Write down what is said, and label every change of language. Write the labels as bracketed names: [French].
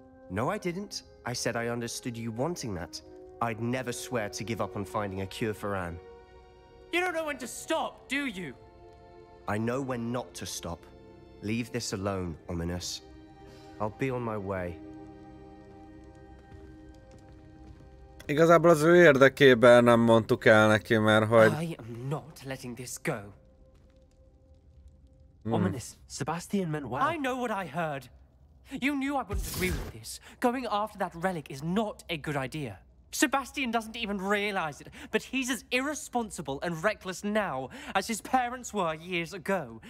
[English] No, I didn't. I said I understood you wanting that. I'd never swear to give up on finding a cure for Anne. You don't know when to stop, do you? I know when not to stop. Leave this alone, Ominous. I'll be on my way. [Hungarian] Igazából az ő érdekében nem mondtuk el neki, mert hogy... [English] I am not letting this go. Ominous, Sebastian meant well. I know what I heard. You knew I wouldn't agree with this. Going after that relic is not a good idea. Sebastian doesn't even realize it, but he's as irresponsible and reckless now as his parents were years ago.